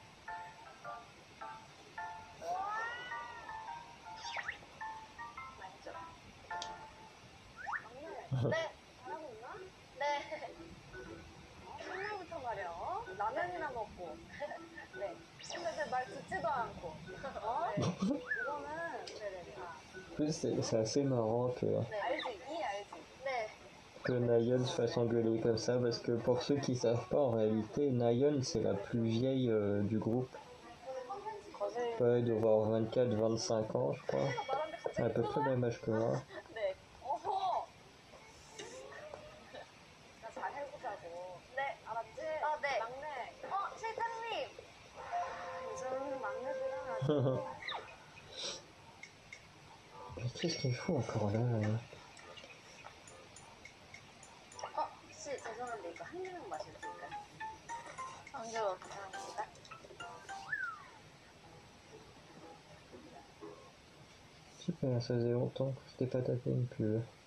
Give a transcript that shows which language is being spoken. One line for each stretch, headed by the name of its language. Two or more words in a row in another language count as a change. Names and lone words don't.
Korean: 맛있죠? 네. 잘하고 있나? 네. 옛날부터 말이야. 라면이나 먹고. 네. 근데 제 말 듣지도 않고. 네. 이거는 네네네.
French: En plus, c'est assez marrant
Korean: 네. 알지? 이 알지? 네.
French: que Nayeon se fasse engueuler comme ça, parce que pour ceux qui savent pas, en réalité, Nayeon c'est la plus vieille du groupe.
Korean: 거실.
French: Elle doit avoir 24-25 ans, je crois.
Korean: 말하는데 갑자기
French: À peu près le même âge que moi.
Korean: 네. 어허. 나 잘 해보자고. 네. 알았지? 네. 막내. 실장님. 요즘 막내들은 아주.
French: Mais qu'est-ce qu'il faut encore là
Korean: 혹시 죄송한데 이거 한 개만 마셔도 될까요? 안주 감사합니다.
French: Super, ça faisait longtemps que je t'ai pas tapé une pub.